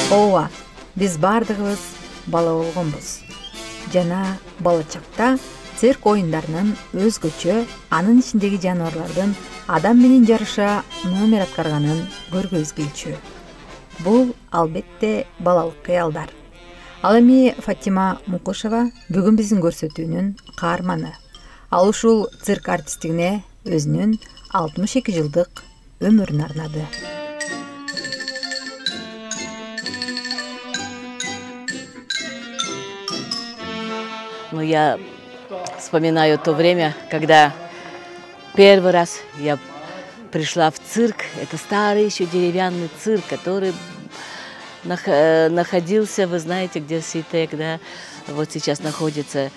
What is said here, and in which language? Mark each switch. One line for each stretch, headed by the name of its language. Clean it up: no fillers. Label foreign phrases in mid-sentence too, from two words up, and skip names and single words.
Kyrgyz: ооба, биз бардыгыбыз бала болгонбуз. Жана бала чакта цирк оюндарынын өзгөчө, анын ичиндеги жаныбарлардын адам менен жарыша номер аткарганын көргүбүз келчү. Бул албетте балалык кыялдар. Ал эми Фатима Мукушева бүгүн биздин көрсөтүүнүн каарманы. Ал ушул цирк артисттигине өзүнүн 62 жылдык өмүрүн арнады.
Russian: Я вспоминаю то время, когда первый раз я пришла в цирк. Это старый еще деревянный цирк, который находился, вы знаете, где Ситек, да, вот сейчас находится.